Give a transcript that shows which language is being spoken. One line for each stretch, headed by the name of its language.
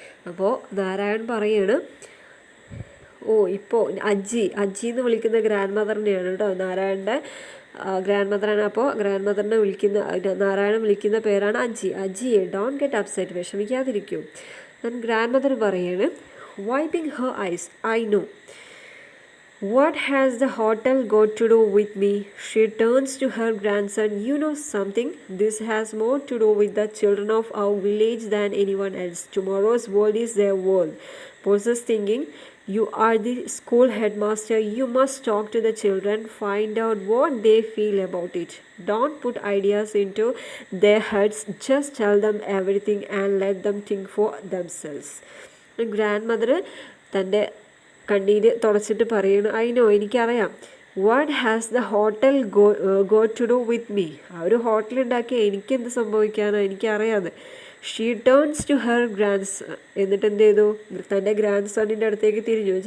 Malayalam: അപ്പോൾ നാരായൺ പറയാണ്, ഇപ്പോൾ അജി എന്ന് വിളിക്കുന്ന ഗ്രാൻഡ് മദറിനെയാണ് കേട്ടോ, നാരായണൻ്റെ ഗ്രാൻഡ് മദറാണ്. അപ്പോൾ ഗ്രാൻഡ് മദറിനെ നാരായണൻ വിളിക്കുന്ന പേരാണ് അജിയെ.
English: don't get upset,
Malayalam: വിഷമിക്കാതിരിക്കൂ.
English: Then grandmother പറയാണ്, wiping her eyes, I know. What has the hotel got to do with me? She turns to her grandson. You know something? This has more to do with the children of our village than anyone else. Tomorrow's world is their world. Possess thinking. You are the school headmaster. You must talk to the children. Find out what they feel about it. Don't put ideas into their heads. Just tell them everything and let them think for themselves.
Malayalam: Grandmother തൻ്റെ കണ്ണീര് തുടച്ചിട്ട് പറയുന്നു, no, എനിക്കറിയാം.
English: What has the hotel go to do with me?
Malayalam: ആ ഒരു hotel ഉണ്ടാക്കിയ എനിക്കെന്ത് സംഭവിക്കാനോ, എനിക്കറിയാതെ.
English: She turns to her grandson.
Malayalam: എന്നിട്ട് എന്ത് ചെയ്തു? തൻ്റെ ഗ്രാൻഡ് സണ്ണിൻ്റെ അടുത്തേക്ക് തിരിഞ്ഞു.